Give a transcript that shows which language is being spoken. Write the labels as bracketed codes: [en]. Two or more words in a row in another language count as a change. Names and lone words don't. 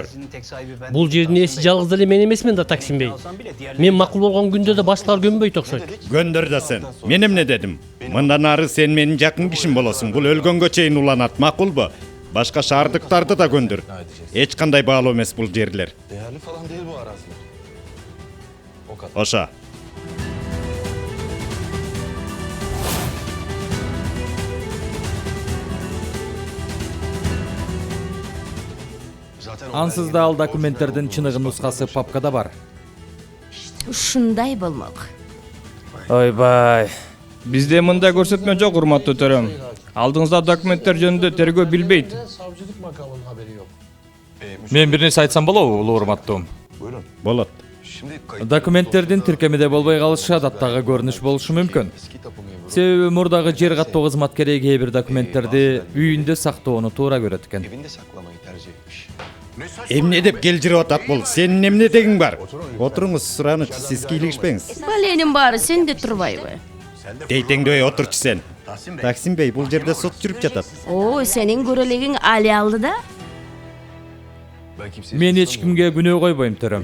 [ky] Бул жердин ээси жалгыз эле мен эмесмин да, Таксим Бей. Мен макул болгон күндө да башкалар көнбөйт окшойт. Көндөр да сен. Мен эмне дедим? Мындан ары сен менин жакын кишим болосуң. Бул өлгөнгө чейин уланат, макулбу? Башка шаардыктарды да көндүр. Эч кандай баалуу эмес бул жерлер. [tr] Değerli falan değil bu araziler. O kadar. [ky] Ошо. Ансыз да ал документтердин чыныгы нускасы папкада бар. Ушундай болмок. Ойбай. Бизде мындай көрсөтмө жок, урматтуу төрөм. Алдыңызда документтер жөнүндө тергөө билбейт. [tr] Savcılık makamının haberi yok. [ky] Мен бир нерсе айтсам болобу, улуу урматтуум? [tr] Buyurun. [ky] Болот. Документтердин тиркемеде болбой калышы адаттагы көрүнүш болушу мүмкүн. Себеби мурдагы жер каттоо кызматкери кээ бир документтерди үйүндө сактоону туура көрөт экен. [tr] Evinde saklamayı tercih etmiş. [ky] Эмне деп келжирип атат бул? Сенин эмне дегиң бар? Отуруңуз, сураныч, сиз кийлигишпеңиз. Баленин баары сенде турбайбы? Дейтеңдөй отурчу сен. Таксим Бей, бул жерде сот жүрүп жатат. О, сенин көрөлегиң али алды да? Мен эч кимге күнөө койбойм, төрөм.